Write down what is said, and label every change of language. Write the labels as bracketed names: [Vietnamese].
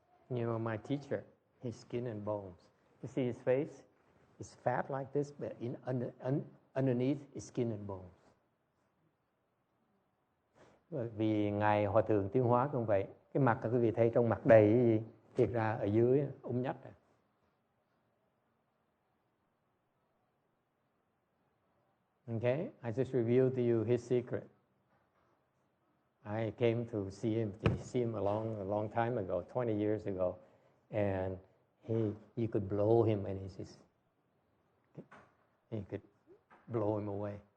[English] You know, my teacher, his skin and bones. You see his face? It's fat like this, but underneath is skin and bones. [Vietnamese] Vì Ngài Hòa Thượng Tiến Hóa cũng vậy. Cái mặt là quý vị thấy trong mặt đầy cái gì? Thiệt ra ở dưới ốm nhách rồi. [English] Okay, I just revealed to you his secret. I came to see him a long time ago, 20 years ago, and you could blow him and he could blow him away.